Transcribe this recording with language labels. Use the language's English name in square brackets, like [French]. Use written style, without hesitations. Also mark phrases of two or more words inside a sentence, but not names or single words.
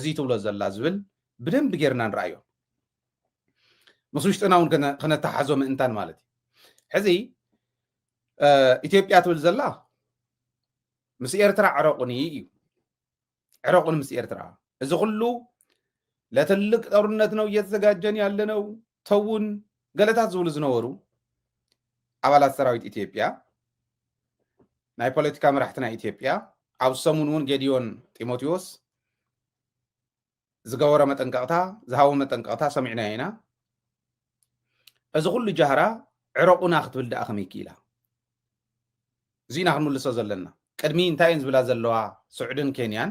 [Tigrinya] ትብሎ ዘላ ዝብል ብደንብ ጌርና ንረኣዮ ምስ ውሽጥና እውን ክነተሓዞ ምእንታን ማለት እዩ ሕዚ ኢትዮጵያ ትብል ዘላ ምስ ኤርትራ ዕረቁኒ እዩ ዕረቁን ምስ ኤርትራ እዚ ኩሉ [Amharic] ለትልቅ ጦርነት ነው እየተዘጋጀን ያለነው [Tigrinya] ተውን ገለታት ዝብሉ ዝነበሩ ኣባላት ሰራዊት ኢትዮጵያ ናይ ፖለቲካ መራሕቲ ናይ ኢትዮጵያ ኣብ ሰሙን እውን ጌዲዮን ጢሞቴዎስ ዝገበረ መጠንቀቕታ ዝሃቦ መጠንቀቕታ ሰሚዕና ኢና እዚ ኩሉ ጃህራ ዕረቁና ክትብል ደኣ ከመይ ክኢላ እዚና ክንምልሶ ዘለና ቅድሚ እንታይ እየን ዝብላ ዘለዋ ስዑድን ኬንያን